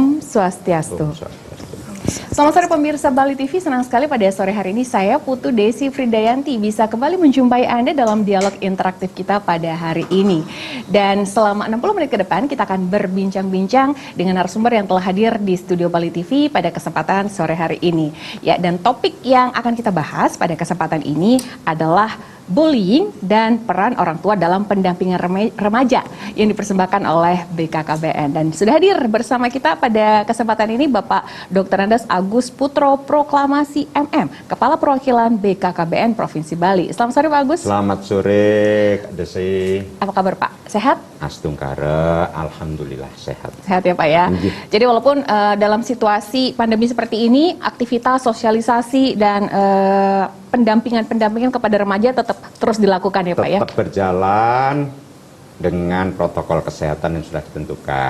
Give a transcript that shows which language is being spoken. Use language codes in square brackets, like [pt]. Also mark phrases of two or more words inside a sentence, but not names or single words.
[id] Swastiastu. Om Swastiastu. Selamat sore pemirsa Bali TV, senang sekali pada sore hari ini saya Putu Desi Fridayanti bisa kembali menjumpai Anda dalam dialog interaktif kita pada hari ini. Dan selama 60 menit ke depan kita akan berbincang-bincang dengan narasumber yang telah hadir di studio Bali TV pada kesempatan sore hari ini. Ya, dan topik yang akan kita bahas pada kesempatan ini adalah bullying dan peran orang tua dalam pendampingan remaja yang dipersembahkan oleh BKKBN. Dan sudah hadir bersama kita pada kesempatan ini Bapak Dr. Andes Agus Putro Proklamasi MM, Kepala Perwakilan BKKBN Provinsi Bali. Selamat sore Pak Agus. Selamat sore Kak Desi. Apa kabar Pak? Sehat? Astungkara, alhamdulillah sehat. Sehat ya Pak ya. Jadi walaupun dalam situasi pandemi seperti ini, aktivitas sosialisasi dan pendampingan kepada remaja tetap terus dilakukan ya Pak ya? Tetap berjalan dengan protokol kesehatan yang sudah ditentukan.